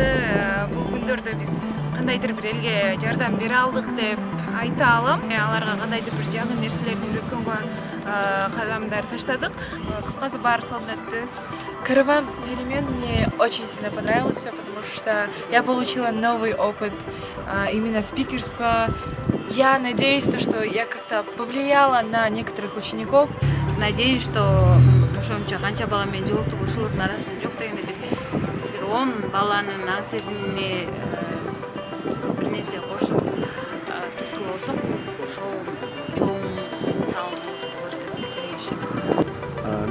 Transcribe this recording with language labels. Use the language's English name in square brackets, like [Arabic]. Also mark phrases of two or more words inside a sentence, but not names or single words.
[Kyrgyz] Бул күндөрдө биз кандайдыр бир элге жардам бере алдык деп айта алам. Аларга кандайдыр бир жаңы нерселерди үйрөткөнгө кадамдар таштадык. Кыскасы баары сонун өттү. [Russian] Караван перемен мне очень сильно понравился, потому что я получила новый опыт именно спикерства. Я надеюсь, что я как-то повлияла на некоторых учеников. Надеюсь, что [Kyrgyz] ошончо канча бала менен жолуктук ушулардын арасында жок дегенде бир 10 баланын аң сезимине бир нерсе кошуп түрткү болсок, ошол чоң салымыбыз болот деп тилеймин.